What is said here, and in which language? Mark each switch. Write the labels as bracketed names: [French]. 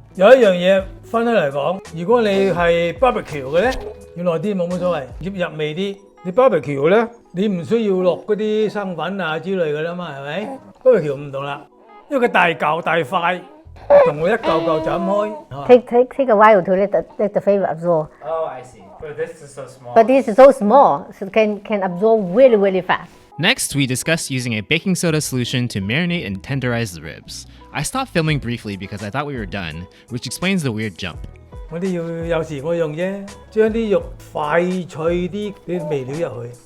[Cantonese] 有一樣嘢分開嚟講，如果你係 barbecue 嘅咧，要耐啲冇乜所謂，入味啲。你 barbecue 咧，你唔需要落嗰啲生粉啊之類嘅啦嘛，係咪 ？barbecue 唔同啦。因為佢大嚿大塊，同我一嚿嚿斬開。 [English] Take a while to let the flavor absorb. Oh, I see. But this is so small. But this is so small, so can absorb really fast. Next, we discussed using a baking soda solution to marinate and tenderize the ribs. I stopped filming briefly because I thought we were done, which explains the weird jump. [Cantonese] 我哋有時我用啫，將啲肉快脆啲味料入去。